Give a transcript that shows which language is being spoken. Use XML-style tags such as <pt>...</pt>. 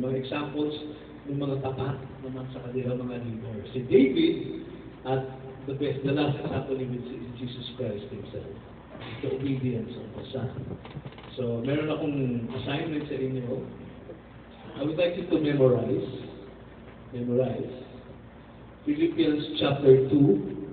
<tl>Mga examples ng mga tapat naman sa kanilang mga leader.</tl> <en>Si David at the last example is Jesus Christ Himself. The obedience of the Son.</en> <tl>So meron akong assignment sa inyo.</tl> <en>I would like you to memorize Philippians chapter 2.</en>